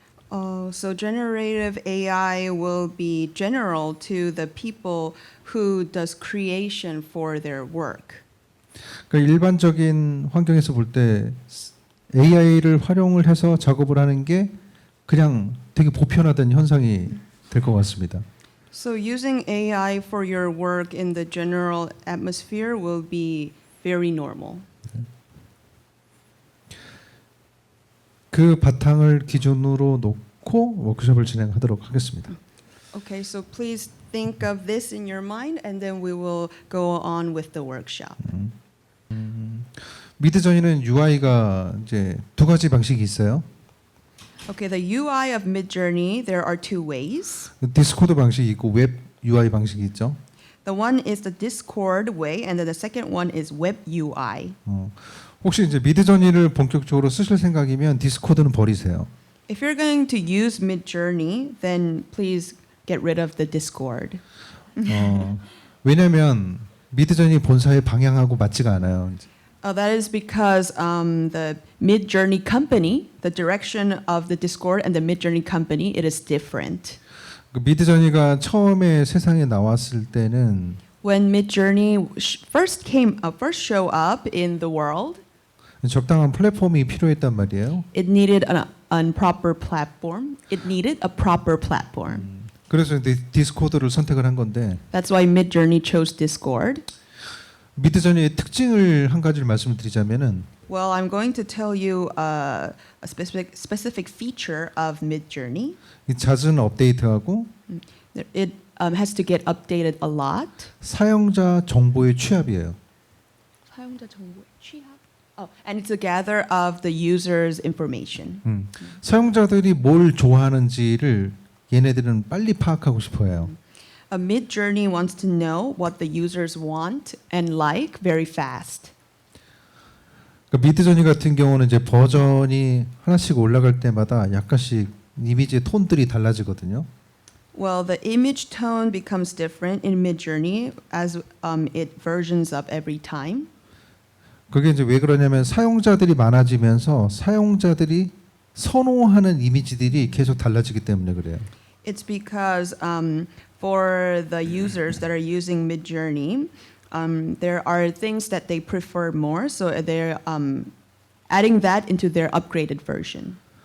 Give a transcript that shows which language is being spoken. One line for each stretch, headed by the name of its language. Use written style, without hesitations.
English: So generative AI will be general to the people who does creation for their work.
Korean: 그러니까 일반적인 환경에서 볼 때 AI를 활용을 해서 작업을 하는 게 그냥 되게 보편화된 현상이 될 것 같습니다.
English: So using AI for your work in the general atmosphere will be very normal.
Korean: 그 바탕을 기준으로 놓고 워크숍을 진행하도록 하겠습니다.
English: Okay, so please think of this in your mind, and then we will go on with the workshop.
Korean: 미드저니는 UI가 이제 두 가지 방식이 있어요.
English: Okay, the UI of Midjourney, there are two ways.
Korean: 디스코드 방식이 있고 웹 UI 방식이 있죠.
English: The one is the Discord way, and then the second one is Web UI.
Korean: 혹시 이제 미드저니를 본격적으로 쓰실 생각이면 디스코드는 버리세요.
English: If you're going to use Midjourney, then please get rid of the Discord.
Korean: 왜냐하면 미드저니 본사의 방향하고 맞지가 않아요.
English: That is because the Midjourney company, the direction of the Discord and the Midjourney company, it is different.
Korean: 그 미드저니가 처음에 세상에 나왔을 때는
English: When Midjourney first show up in the world,
Korean: 적당한 플랫폼이 필요했단 말이에요.
English: it needed a proper platform. It needed a proper platform.
Korean: 그래서 이제 디스코드를 선택을 한 건데
English: That's why Midjourney chose Discord.
Korean: 미드저니의 특징을 한 가지를 말씀드리자면은
English: Well, I'm going to tell you a specific feature of Midjourney.
Korean: 이 잦은 업데이트하고
English: It has to get updated a lot.
Korean: 사용자 정보의 취합이에요. 사용자 정보의 취합.
English: Oh, and it's a gather of the user's information.
Korean: 사용자들이 뭘 좋아하는지를 얘네들은 빨리 파악하고 싶어해요.
English: Midjourney wants to know what the users want and like very fast.
Korean: 그러니까 미드저니 같은 경우는 이제 버전이 하나씩 올라갈 때마다 약간씩 이미지의 톤들이 달라지거든요.
English: Well, the image tone becomes different in Midjourney as it versions up every time.
Korean: 그게 이제 왜 그러냐면 사용자들이 많아지면서 사용자들이 선호하는 이미지들이 계속 달라지기 때문에 그래요.
English: It's because for the users that are using Midjourney, there are things that they prefer more, so they're adding that into their upgraded version.